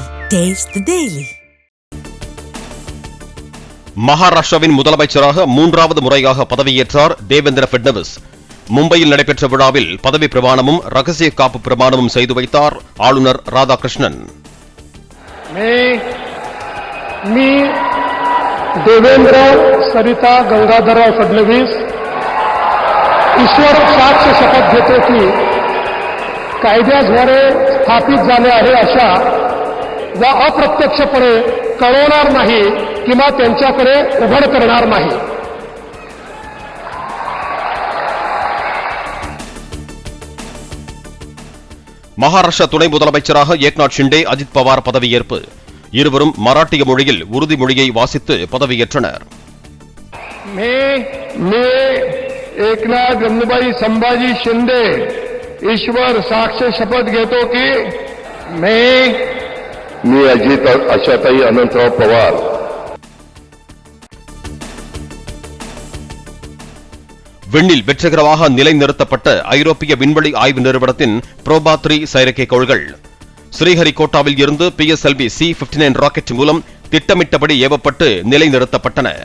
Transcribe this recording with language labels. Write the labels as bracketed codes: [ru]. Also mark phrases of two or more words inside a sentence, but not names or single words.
[en] Taste the Daily. [ta] மகாராஷ்டிராவின் முதலமைச்சராக மூன்றாவது முறையாக பதவியேற்றார் தேவேந்திர ஃபட்னவிஸ். மும்பையில் நடைபெற்ற விழாவில் பதவி பிரமாணமும் ரகசிய காப்பு பிரமாணமும் செய்து வைத்தார் ஆளுநர் ராதாகிருஷ்ணன். [mr] मी देवेंद्र सरिता गंगाधरराव फडणवीस ईश्वर साक्ष शपथ घेतो की कायद्याद्वारे स्थापित झाले आहे अशा व अप्रत्यक्षपणे कळवणार नाही किंवा त्यांच्याकडे उघड करणार नाही. [ta] மகாராஷ்டிரா துணை முதலமைச்சராக ஏக்நாத் ஷிண்டே, அஜித் பவார் பதவியேற்பு. இருவரும் மராட்டிய மொழியில் உறுதிமொழியை வாசித்து பதவியேற்றனர். [mr] मी एकनाथ गंगूबाई संभाजी शिंदे ईश्वर साक्ष शपथ घेतो की मी अजित आशाताई अनंतराव पवार [ta] விண்ணில் வெற்றிகரமாக நிலைநிறுத்தப்பட்ட ஐரோப்பிய விண்வெளி ஆய்வு நிறுவனத்தின் புரோபா 3 செயற்கைக்கோள்கள் ஸ்ரீஹரிகோட்டாவில் இருந்து PSLV C-59 ராக்கெட் மூலம் திட்டமிட்டபடி ஏவப்பட்டு நிலைநிறுத்தப்பட்டன.